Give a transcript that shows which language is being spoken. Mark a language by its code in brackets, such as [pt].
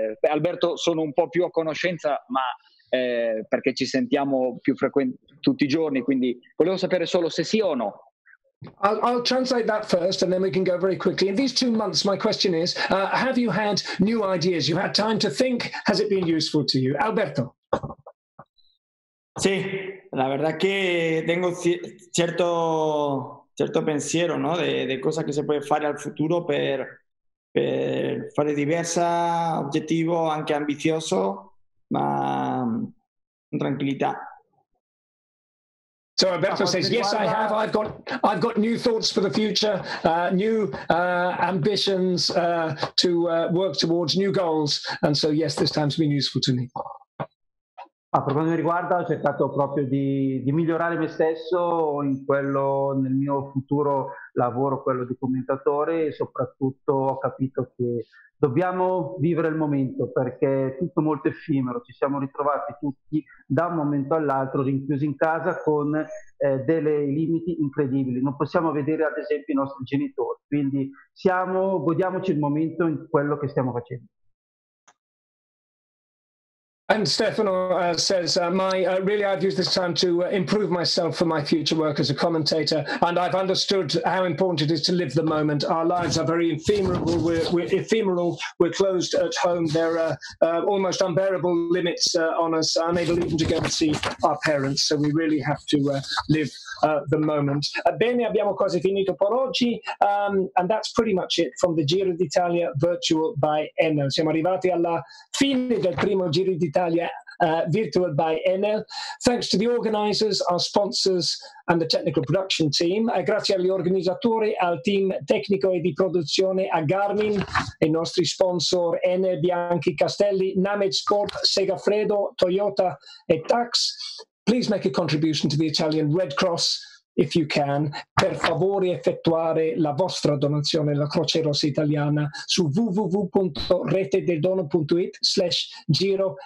[it] Alberto sono un po' più a conoscenza, ma perché ci sentiamo più tutti i giorni, quindi volevo sapere solo se sì o no. [en] I'll translate that first and then we can go very quickly. In these 2 months, my question is, have you had new ideas? You've had time to think. Has it been useful to you? Alberto. [es] Sí, la verdad que tengo cierto pensiero, ¿no? de cosas que se puede [it] fare al futuro per fare diversa, obiettivo anche ambizioso, ma con tranquillità. [en] So Alberto says, yes, I have. I've got new thoughts for the future, new ambitions to work towards, new goals. And so, yes, this time's been useful to me. [it] Per quanto mi riguarda, ho cercato proprio di migliorare me stesso nel mio futuro lavoro, quello di commentatore, e soprattutto ho capito che dobbiamo vivere il momento, perché è tutto molto effimero. Ci siamo ritrovati tutti da un momento all'altro rinchiusi in casa con dei limiti incredibili. Non possiamo vedere ad esempio i nostri genitori, quindi godiamoci il momento in quello che stiamo facendo. [en] And Stefano says, really, I've used this time to improve myself for my future work as a commentator, and I've understood how important it is to live the moment. Our lives are very ephemeral. We're ephemeral. We're closed at home. There are almost unbearable limits on us, unable even to go and see our parents. So we really have to live the moment. [it] Bene, abbiamo quasi finito per oggi, [en] and that's pretty much it from the Giro d'Italia Virtual by Enel. [it] Siamo arrivati alla fine del primo Giro d'Italia [en] d'Italia virtual by Enel. Thanks to the organisers, our sponsors and the technical production team. [it] Grazie agli organizzatori, al team tecnico e di produzione, a Garmin, ai nostri sponsor Enel, Bianchi, Castelli, Named Sport, Segafredo, Toyota e Tax. [en] Please make a contribution to the Italian Red Cross if you can. [it] Per favore effettuare la vostra donazione alla Croce Rossa Italiana su www.retedeldono.it/Giro.